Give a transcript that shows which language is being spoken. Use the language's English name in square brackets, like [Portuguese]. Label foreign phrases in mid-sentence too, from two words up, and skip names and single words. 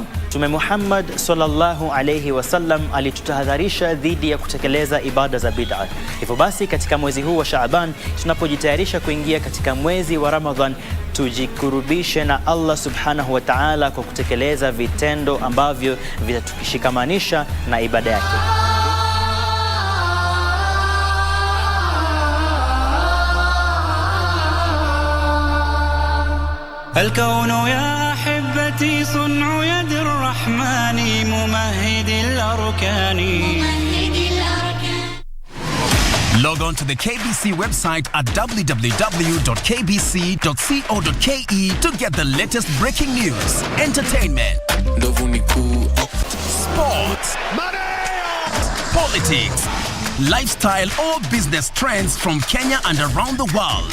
[Swahili] Mtume Muhammad [Arabic] صلى الله عليه وسلم [Swahili] alitutahadharisha dhidi ya kutekeleza ibada za bid'a. Hivyo basi katika mwezi huu wa Shaaban tunapojitayarisha kuingia katika mwezi wa Ramadhan, tujikurubishe na Allah [Arabic] سبحانه وتعالى [Swahili] kwa kutekeleza vitendo ambavyo vitatushikamanisha na ibada yake. [Arabic] الكون يا أحبتي صنع يد الرحمن ممهد الأركان. [English] Log on to the KBC website at www.kbc.co.ke to get the latest breaking news, entertainment, sports, politics, lifestyle or business trends from Kenya and around the world.